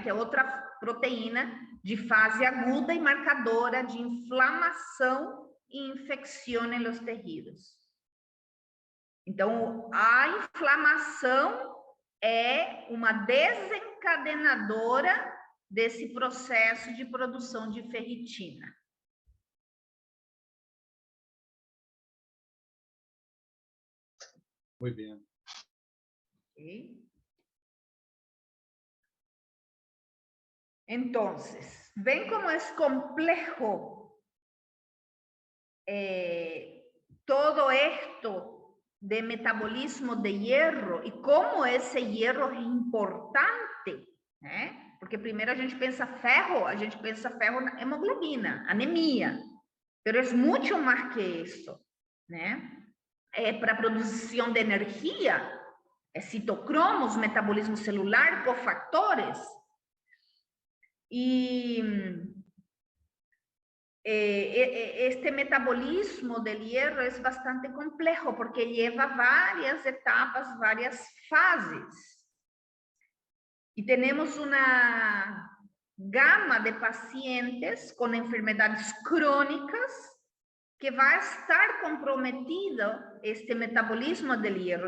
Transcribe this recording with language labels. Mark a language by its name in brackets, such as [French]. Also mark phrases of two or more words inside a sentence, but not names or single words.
[Portuguese] Que é outra proteína de fase aguda e marcadora de inflamação e infecção nos tecidos. Então, a inflamação é uma desencadenadora desse processo de produção de ferritina. [Spanish] Muy bien. Okay. Entonces, ¿ven cómo es complejo todo esto de metabolismo de hierro y cómo ese hierro es importante? [Portuguese] Porque primeiro a gente pensa ferro na hemoglobina, anemia, [Spanish] pero es mucho más que eso, [Portuguese] né? Para produção de energia, citocromos, metabolismo celular, [Spanish] cofactores. Y este metabolismo del hierro es bastante complejo porque lleva varias etapas, varias fases. Y tenemos una gama de pacientes con enfermedades crónicas que va a estar comprometido este metabolismo del hierro.